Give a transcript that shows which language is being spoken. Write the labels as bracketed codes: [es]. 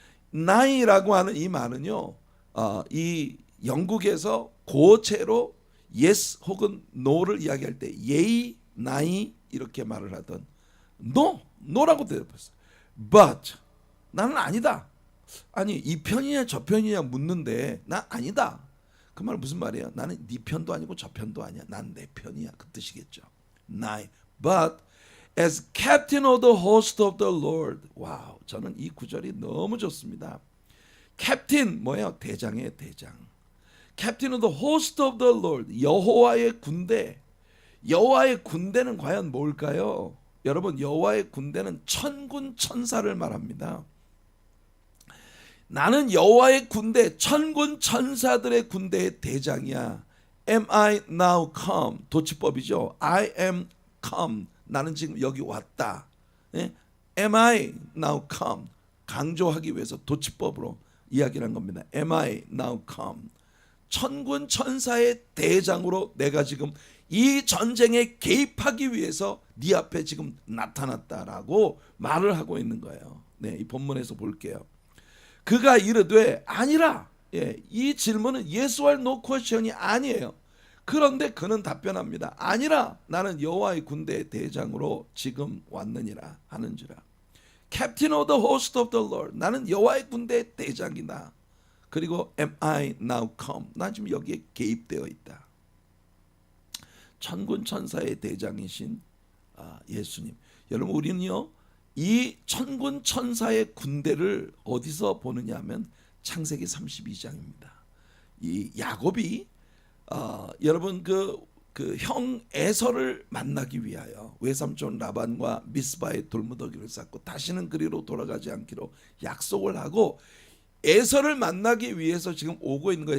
[ko] 나이라고 하는 이 말은요, 이 영국에서 고어체로 yes 혹은 no를 이야기할 때 예의, 나이 이렇게 말을 하던 no라고 대답했어요. but 나는 아니다. 아니 이 편이냐 저 편이냐 묻는데 난 아니다. 그 말 무슨 말이에요? 나는 네 편도 아니고 저 편도 아니야. 난 내 편이야. 그 뜻이겠죠. 나이. [en] But as captain of the host of the Lord. [ko] 와우, 저는 이 구절이 너무 좋습니다. 캡틴 뭐예요? 대장의 대장. [en] Captain of the host of the Lord. [ko] 여호와의 군대. 여호와의 군대는 과연 뭘까요? 여러분, 여호와의 군대는 천군 천사를 말합니다. 나는 여호와의 군대, 천군 천사들의 군대의 대장이야. [en] Am I now come? [ko] 도치법이죠. [en] I am come. [ko] 나는 지금 여기 왔다. 예? [en] Am I now come? [ko] 강조하기 위해서 도치법으로 이야기를 한 겁니다. [en] Am I now come? [ko] 천군 천사의 대장으로 내가 지금 이 전쟁에 개입하기 위해서 네 앞에 지금 나타났다라고 말을 하고 있는 거예요. 네, 이 본문에서 볼게요. 그가 이르되 아니라. 예, 이 질문은 [en] yes or no question [ko] 이 아니에요. 그런데 그는 답변합니다. 아니라 나는 여호와의 군대의 대장으로 지금 왔느니라 하는지라. [en] Captain of the host of the Lord. [ko] 나는 여호와의 군대의 대장이다. [en] 그리고 am I now come? [ko] 난 지금 여기에 개입되어 있다. 천군 천사의 대장이신 예수님. 여러분, 우리는요 이 천군 천사의 군대를 어디서 보느냐 하면 창세기 32장입니다. 이 야곱이 여러분 그 형 에서를 만나기 위하여 외삼촌 라반과 미스바의 돌무더기를 쌓고 다시는 그리로 돌아가지 않기로 약속을 하고 에서를 만나기 위해서 지금 오고 있는 거예요.